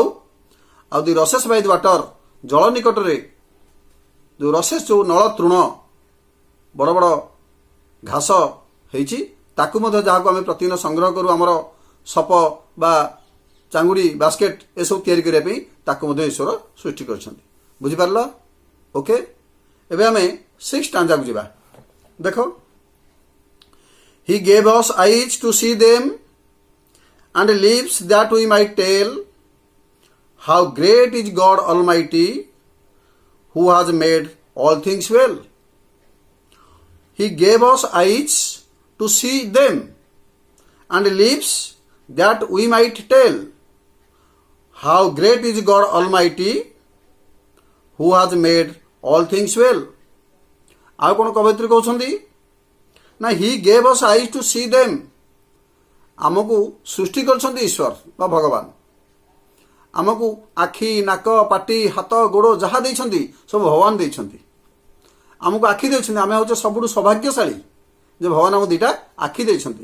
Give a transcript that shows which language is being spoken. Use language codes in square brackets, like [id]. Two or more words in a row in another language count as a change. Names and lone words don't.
[or] ଆଉ [en] the rushes by the water, [or] ଜଳ ନିକଟରେ ଯେଉଁ ରସେସ୍, ଯେଉଁ ନଳ ତୃଣ, ବଡ଼ ବଡ଼ ଘାସ ହେଇଛି, ତାକୁ ମଧ୍ୟ ଯାହାକୁ ଆମେ ପ୍ରତିଦିନ ସଂଗ୍ରହ କରୁ, ଆମର ସପ ବା ଚାଙ୍ଗୁଡ଼ି, ବାସ୍କେଟ୍ ଏସବୁ ତିଆରି କରିବା ପାଇଁ, ତାକୁ ମଧ୍ୟ ଈଶ୍ୱର ସୃଷ୍ଟି କରିଛନ୍ତି। ବୁଝିପାରିଲ? ଓକେ, ଏବେ ଆମେ 6 ଷ୍ଟାଞ୍ଜାକୁ ଯିବା। ଦେଖ, [en] He gave us eyes to see them and lips that we might tell how great is God Almighty, who has made all things well. He gave us eyes to see them and lips that we might tell how great is God Almighty, who has made all things well. [or] ଆଉ କ'ଣ କବୟିତ୍ରୀ କହୁଛନ୍ତି ନା [en] He gave us eyes to see them. [or] ଆମକୁ ସୃଷ୍ଟି କରିଛନ୍ତି ଈଶ୍ୱର ବା ଭଗବାନ। ଆମକୁ ଆଖି, ନାକ, ପାଟି, ହାତ, ଗୋଡ଼ ଯାହା ଦେଇଛନ୍ତି ସବୁ ଭଗବାନ ଦେଇଛନ୍ତି। ଆମକୁ ଆଖି ଦେଇଛନ୍ତି, ଆମେ ହେଉଛେ ସବୁଠୁ ସୌଭାଗ୍ୟଶାଳୀ ଯେ ଭଗବାନ ଆମକୁ ଦୁଇଟା ଆଖି ଦେଇଛନ୍ତି।